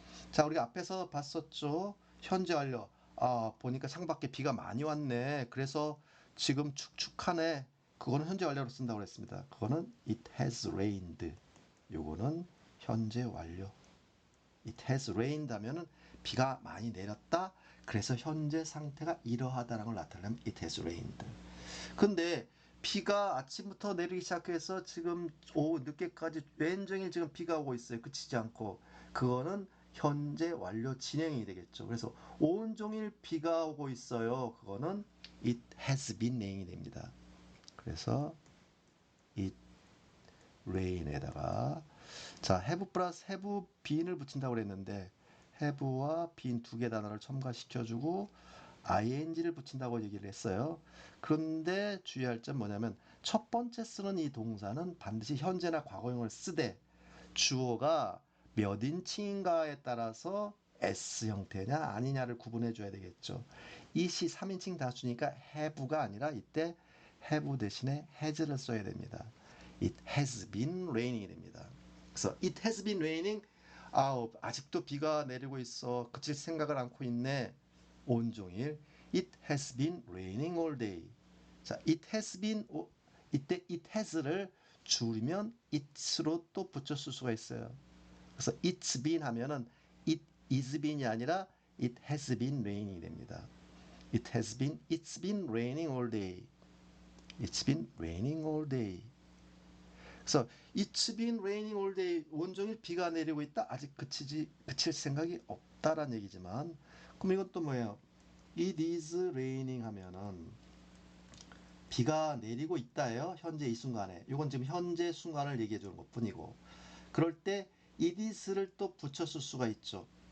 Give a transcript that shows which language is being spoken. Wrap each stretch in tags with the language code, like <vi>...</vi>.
<ko>자, 우리가 앞에서 봤었죠. 현재 완료. 아, 보니까 창밖에 비가 많이 왔네. 그래서 지금 축축하네. 그거는 현재 완료로 쓴다고 그랬습니다. 그거는</ko> <en>it has rained.</en> <ko>요거는 현재 완료.</ko> <en>It has rained</en> <ko>하면은 비가 많이 내렸다. 그래서 현재 상태가 이러하다는 걸 나타내면</ko> <en>it has rained.</en> <ko>근데 비가 아침부터 내리기 시작해서 지금 오후 늦게까지 왼종일 지금 비가 오고 있어요. 그치지 않고. 그거는 현재 완료 진행이 되겠죠. 그래서 온종일 비가 오고 있어요. 그거는</ko> <en>it has been rain이</en> <ko>됩니다. 그래서 it rain에다가 자, have 플러스</ko> <en>have been</en> <ko>을 붙인다고 그랬는데 have와 been 두 개 단어를 첨가시켜주고 ing를 붙인다고 얘기를 했어요. 그런데 주의할 점 뭐냐면 첫 번째 쓰는 이 동사는 반드시 현재나 과거형을 쓰되 주어가 몇 인칭인가에 따라서 S 형태냐 아니냐를 구분해 줘야 되겠죠. 이 시 3인칭 다수니까 have가 아니라 이때 have 대신에 has를 써야 됩니다.</ko> <en>It has been raining</en> <ko>이 됩니다. 그래서</ko> <en>it has been raining.</en> <ko>아우, 아직도 비가 내리고 있어. 그칠 생각을 않고 있네. 온종일.</ko> <en>It has been raining all day.</en> <ko>자,</ko> <en>it has been</en> <ko>이때 it has를 줄이면 it's로 또 붙였을 수가 있어요. 그래서</ko> <en>it's been</en> <ko>하면은</ko> <en>it is been이</en> <ko>아니라</ko> <en>it has been raining이</en> <ko>됩니다. it's</ko> <en>been raining all day. It's been raining all day. 그래서 It's been raining all day.</en> <ko>온종일 비가 내리고 있다. 아직 그칠 생각이 없다라는 얘기지만 그럼 이건 또 뭐예요?</ko> <en>It is raining</en> <ko>하면은 비가 내리고 있다예요. 현재 이 순간에. 이건 지금 현재 순간을 얘기해 주는 것뿐이고. 그럴 때 it is를 또 붙였을 수가 있죠.</ko>